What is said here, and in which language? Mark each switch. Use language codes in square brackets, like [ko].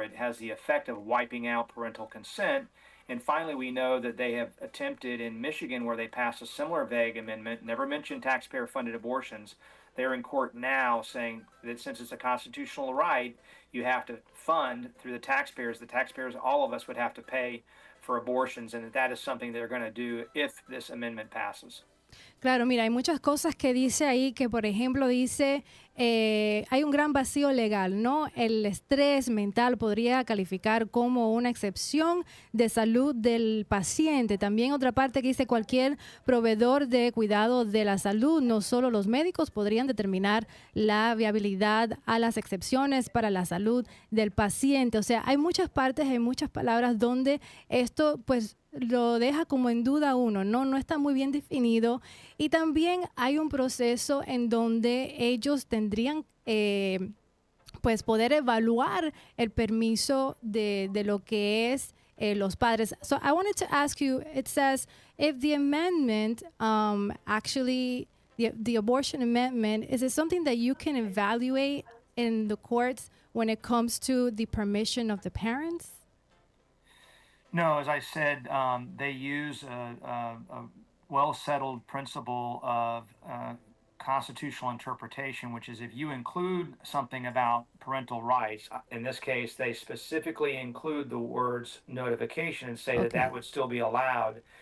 [en] It has the effect of wiping out parental consent. And finally, we know that they have attempted in Michigan, where they passed a similar vague amendment, never mentioned taxpayer-funded abortions. They're in court now saying that since it's a constitutional right, you have to fund through the taxpayers, all of us would have to pay for abortions, and that is something they're going to do if this amendment passes. [es] Claro, mira, hay muchas cosas que dice ahí que, por ejemplo, dice, hay un gran vacío legal, ¿no? El estrés mental podría calificar como una excepción de salud del paciente. También otra parte que dice cualquier proveedor de cuidado de la salud, no solo los médicos, podrían determinar la viabilidad a las excepciones para la salud del paciente. O sea, hay muchas partes, hay muchas palabras donde esto, pues, lo deja como en duda uno, no está muy bien definido y también hay un proceso en donde ellos tendrían pues poder evaluar el permiso de lo que es los padres. [en] So I wanted to ask you, it says if the amendment actually the abortion amendment, is it something that you can evaluate in the courts when it comes to the permission of the parents? No, as I said, they use a well-settled principle of constitutional interpretation, which is if you include something about parental rights, in this case, they specifically include the words notification and say that would still be allowed.